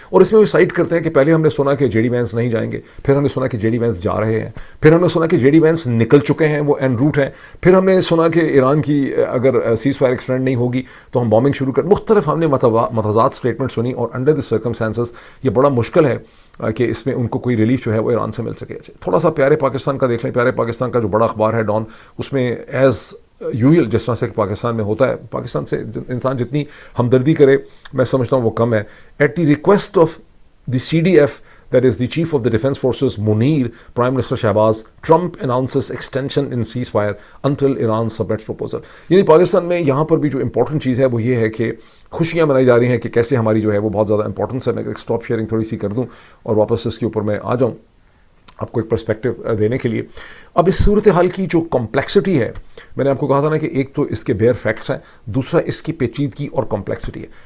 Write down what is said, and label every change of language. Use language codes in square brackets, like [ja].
[ur] اور اس میں وہ سائڈ کرتے ہیں کہ پہلے ہم نے سنا کہ جے ڈی وینس نہیں جائیں گے, پھر ہم نے سنا کہ جے ڈی وینس جا رہے ہیں, پھر ہم نے سنا کہ جے ڈی وینس نکل چکے ہیں, وہ این روٹ ہیں, پھر ہم نے سنا کہ ایران کی اگر سیز فائر ایکسٹینڈ نہیں ہوگی تو ہم بامبنگ شروع مختلف ہم نے متضاد اسٹیٹمنٹ سنی, اور [en] under the circumstances [ur] یہ بڑا مشکل ہے کہ اس میں ان کو کوئی ریلیف جو ہے وہ ایران سے مل سکے. تھوڑا سا پیارے پاکستان کا دیکھ لیں. پیارے پاکستان کا جو بڑا اخبار ہے ڈان, اس میں ایز یوزل جس طرح سے پاکستان میں ہوتا ہے, پاکستان سے انسان جتنی ہمدردی کرے میں سمجھتا ہوں وہ کم ہے. [en] At the request of the C D F, that is the chief of the defense forces Munir, Prime Minister Shahbaz, Trump announces extension in ceasefire until Iran submits proposal. [ur] یعنی پاکستان میں یہاں پر بھی جو امپورٹنٹ چیز ہے وہ یہ ہے کہ خوشیاں منائی جا رہی ہیں کہ کیسے ہماری جو ہے وہ بہت زیادہ امپورٹنس ہے. میں ایک اسٹاپ شیئرنگ تھوڑی سی کر دوں اور واپس اس کے اوپر میں آ جاؤں آپ کو ایک پرسپیکٹو دینے کے لیے. اب اس صورتحال کی جو کمپلیکسٹی ہے, میں نے آپ کو کہا تھا نا کہ ایک تو اس کے بیئر فیکٹس ہیں, دوسرا اس کی پیچیدگی اور کمپلیکسٹی ہے.